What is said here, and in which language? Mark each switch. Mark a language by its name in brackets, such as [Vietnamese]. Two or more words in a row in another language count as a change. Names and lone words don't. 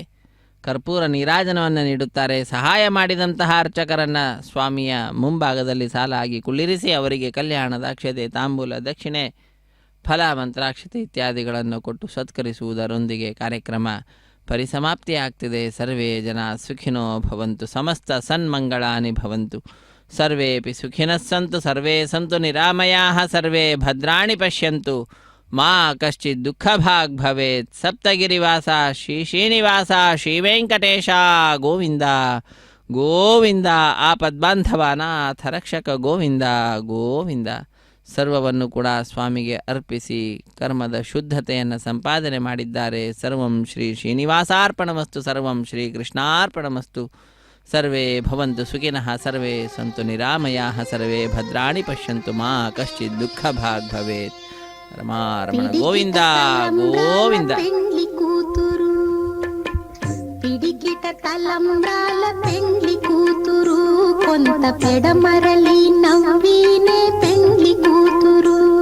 [Kannada] ಕರ್ಪೂರ ನೀರಾಜನವನ್ನು ನೀಡುತ್ತಾರೆ. ಸಹಾಯ ಮಾಡಿದಂತಹ ಅರ್ಚಕರನ್ನು ಸ್ವಾಮಿಯ ಮುಂಭಾಗದಲ್ಲಿ ಸಾಲಾಗಿ ಕುಳ್ಳಿರಿಸಿ ಅವರಿಗೆ ಕಲ್ಯಾಣದ ಅಕ್ಷತೆ, ತಾಂಬೂಲ, ದಕ್ಷಿಣೆ, ಫಲ, ಮಂತ್ರಾಕ್ಷತೆ ಇತ್ಯಾದಿಗಳನ್ನು ಕೊಟ್ಟು ಸತ್ಕರಿಸುವುದರೊಂದಿಗೆ ಕಾರ್ಯಕ್ರಮ ಪರಿಸಮಾಪ್ತಿಯಾಗ್ತಿದೆ. [Sanskrit] ಸರ್ವೇ ಜನ ಸುಖಿನೋ ಭವಂತು, ಸಮಸ್ತ ಸನ್ಮಂಗಳಾನಿ ಭವಂತು, ಸರ್ವೇಪಿ ಸುಖಿನಃ ಸಂತು, ಸರ್ವೇ ಸಂತು ನಿರಾಮಯಾಃ, ಸರ್ವೇ ಭದ್ರಾಣಿ ಪಶ್ಯಂತು, ಮಾ ಕಶ್ಚಿತ್ ದುಃಖಭಾಗ್ ಭವೇತ್. ಸಪ್ತಗಿರಿವಾಸ ಶ್ರೀ ಶ್ರೀನಿವಾಸ ಶ್ರೀ ವೆಂಕಟೇಶ ಗೋವಿಂದ ಗೋವಿಂದ. ಆಪದ್ಬಾಂಧವ ನಾಥ ರಕ್ಷಕ ಗೋವಿಂದ ಗೋವಿಂದ. [Kannada] ಸರ್ವವನ್ನು ಕೂಡ ಸ್ವಾಮಿಗೆ ಅರ್ಪಿಸಿ ಕರ್ಮದ ಶುದ್ಧತೆಯನ್ನು ಸಂಪಾದನೆ ಮಾಡಿದ್ದಾರೆ. [Sanskrit] ಸರ್ವಂ ಶ್ರೀ ಶ್ರೀನಿವಾಸಾರ್ಪಣಮಸ್ತು, ಸರ್ವಂ ಶ್ರೀ ಕೃಷ್ಣಾರ್ಪಣಮಸ್ತು. ಸರ್ವೇ ಭವಂತು ಸುಖಿನಃ, ಸರ್ವೇ ಸಂತು ನಿರಾಮಯಾಃ, ಸರ್ವೇ ಭದ್ರಾಣಿ ಪಶ್ಯಂತು, ಮಾ ಕಶ್ಚಿತ್ ದುಃಖಭಾಗ್ ಭವೇತ್. ರಮಾರಮಣ ಗೋವಿಂದ ಗೋವಿಂದ. [Telugu] పెండ్లి కూతురు పిడికిట తలంబ్రాల పెండ్లి కూతురు, కొంత పెడమరలి నవ్వీనే పెండ్లి కూతురు.